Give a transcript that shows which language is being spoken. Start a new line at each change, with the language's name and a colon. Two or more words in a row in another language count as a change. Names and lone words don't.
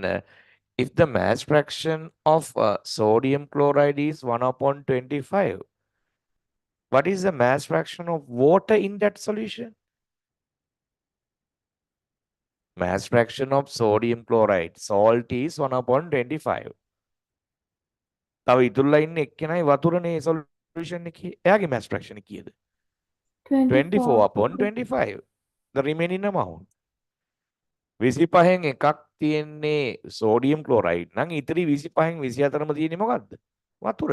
English: If the mass fraction of sodium chloride is 1 upon 25, what is the mass fraction of water in that solution? Mass fraction of sodium chloride, salt is 1 upon 25.
Sinhala: තව ඉතුරුලා ඉන්නේ එක්කෙනයි වතුරනේ solution එකේ. එයාගේ
English: mass fraction
Sinhala: කීයද? 24 upon 25.
English: The remaining amount.
Sinhala: 25න් එකක් තියෙන්නේ
English: sodium chloride
Sinhala: නම් ඉතිරි 25න් 24ම තියෙන්නේ මොකද්ද? වතුර.